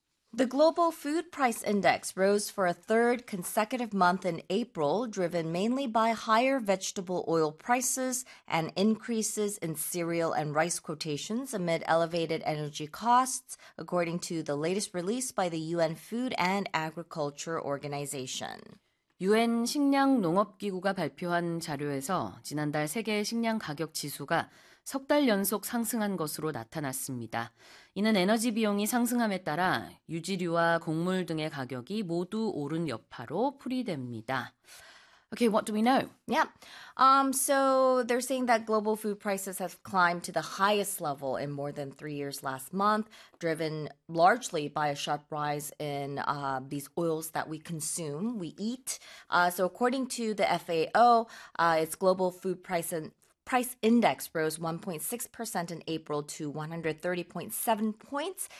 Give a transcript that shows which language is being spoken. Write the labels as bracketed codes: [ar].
[en] The global food price index rose for a third consecutive month in April, driven mainly by higher vegetable oil prices and increases in cereal and rice quotations amid elevated energy costs, according to the latest release by the UN Food and Agriculture Organization. [ko] UN 식량 농업 기구가 발표한 자료에서 지난달 세계 식량 가격 지수가 석 달 연속 상승한 것으로 나타났습니다. 이는 에너지 비용이 상승함에 따라 유지류와 곡물 등의 가격이 모두 오른 여파로 풀이됩니다. [en] Okay, what do we know? Yeah. So they're saying that global food prices have climbed to the highest level in more than 3 years last month, driven largely by a sharp rise in these oils that we consume, we eat. So according to the FAO, its global food price and price index rose 1.6% in April to 130.7 points.